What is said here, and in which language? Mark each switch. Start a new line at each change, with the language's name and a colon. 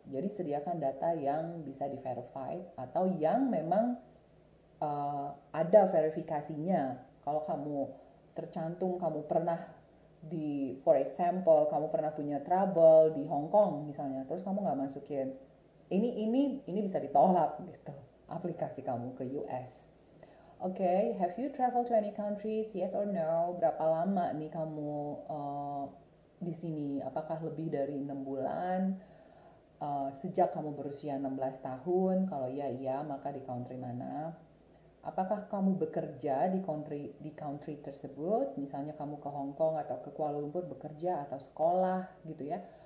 Indonesian: Jadi sediakan data yang bisa di-verify atau yang memang ada verifikasinya. Kalau kamu tercantum kamu pernah
English: for example,
Indonesian: kamu pernah punya trouble di Hong Kong misalnya, terus kamu nggak masukin, ini bisa ditolak gitu aplikasi kamu ke US.
English: Okay, have you traveled to any countries? Yes or no?
Indonesian: Berapa lama nih kamu di sini? Apakah lebih dari 6 bulan? Sejak kamu berusia 16 tahun? Kalau iya, maka di country mana? Apakah kamu bekerja di country tersebut? Misalnya kamu ke Hong Kong atau ke Kuala Lumpur bekerja atau sekolah gitu ya.